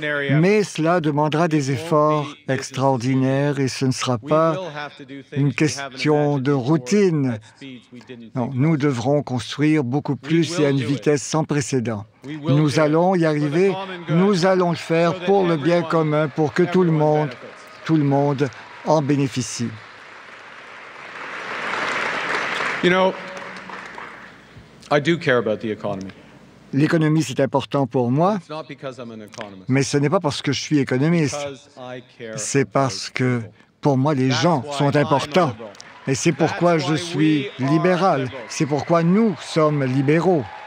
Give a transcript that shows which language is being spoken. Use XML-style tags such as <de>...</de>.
<fr>Mais cela demandera des efforts extraordinaires et ce ne sera pas une question de routine. Non, nous devrons construire beaucoup plus et à une vitesse sans précédent. Nous allons y arriver, nous allons le faire pour le bien commun, pour que tout le monde en bénéficie.</fr> <en>You know, I do care about the economy.</en> <fr>L'économie, c'est important pour moi, mais ce n'est pas parce que je suis économiste. C'est parce que, pour moi, les gens sont importants. Et c'est pourquoi je suis libéral. C'est pourquoi nous sommes libéraux.</fr>